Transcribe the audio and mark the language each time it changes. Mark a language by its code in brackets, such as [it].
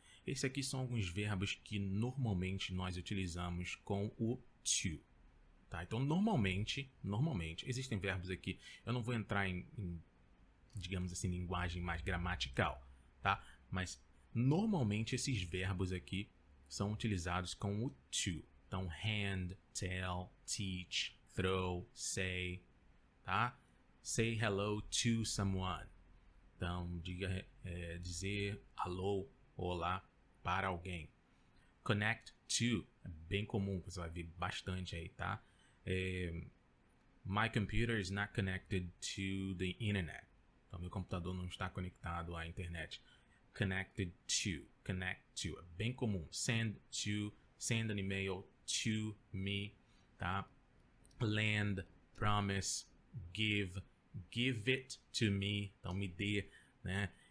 [pt] Esse aqui são alguns verbos que normalmente nós utilizamos com o to, tá? Então, normalmente, existem verbos aqui, eu não vou entrar em digamos assim, linguagem mais gramatical, tá? Mas, normalmente, esses verbos aqui são utilizados com o to. Então, hand, tell, teach, throw, say, tá? [en] Say hello to someone. [pt] Então, dizer alô, olá para alguém. Connect to, é bem comum, você vai ver bastante aí, tá? [en] My computer is not connected to the internet. [pt] Então, meu computador não está conectado à internet. Connected to, é bem comum. [en] Send an email to me, tá? Lend, promise, give it to me, [pt] então me dê, né?